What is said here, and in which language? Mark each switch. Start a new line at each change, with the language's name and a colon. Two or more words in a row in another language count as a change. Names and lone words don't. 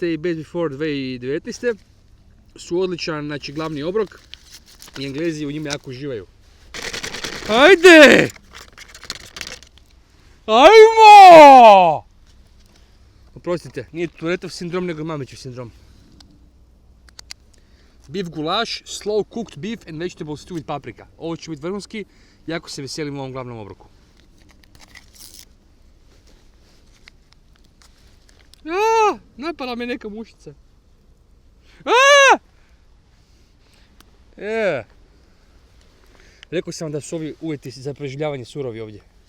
English: i Best Before 2019.
Croatian: su odličan, znači, glavni obrok i Englezi u njima jako uživaju. Ajde! Ajmo! Oprostite, nije Tourettov sindrom, nego Mamićev sindrom.
English: Beef gulaš, slow cooked beef and vegetable stew with paprika.
Croatian: Ovo će biti vrhunski, jako se veselim ovom glavnom obroku. Napala me neka mušica. Rekao sam da su ovi uvjeti za preživljavanje surovi ovdje.